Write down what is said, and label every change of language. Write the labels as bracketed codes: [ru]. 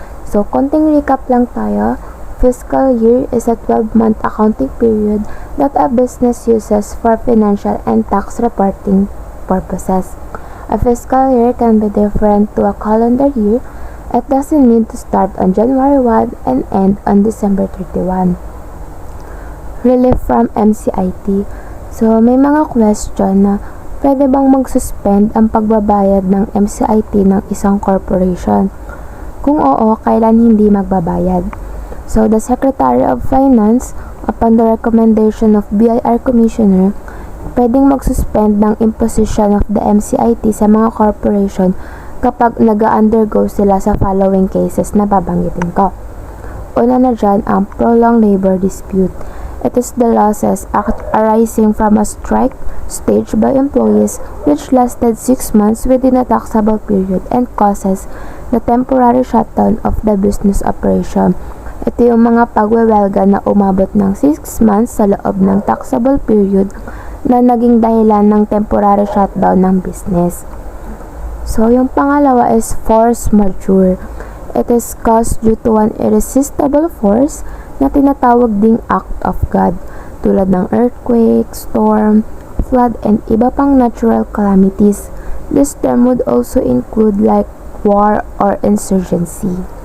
[tl] So, konting recap lang tayo. [en] Fiscal year is a 12-month accounting period that a business uses for financial and tax reporting purposes. A fiscal year can be different to a calendar year. It doesn't need to start on January 1 and end on December 31. Relief from MCIT. [tl] So, may mga question na pwede bang mag-suspend ang pagbabayad ng MCIT ng isang corporation? Kung oo, kailan hindi magbabayad? So, [en] the Secretary of Finance, upon the recommendation of BIR Commissioner, [tl] pwedeng mag-suspend ng imposition of the MCIT sa mga corporation kapag nag-undergo sila sa following cases na babanggitin ko. Una na dyan ang prolonged labor dispute. [en] It is the losses arising from a strike staged by employees which lasted 6 months within a taxable period and causes the temporary shutdown of the business operation. [tl] Ito yung mga pagwewelga na umabot ng 6 months sa loob ng taxable period na naging dahilan ng temporary shutdown ng business. So, yung pangalawa is force majeure. [en] It is caused due to an irresistible force [tl] na tinatawag ding [en] act of God, tulad ng earthquake, storm, flood, and iba pang natural calamities. This term would also include like war or insurgency.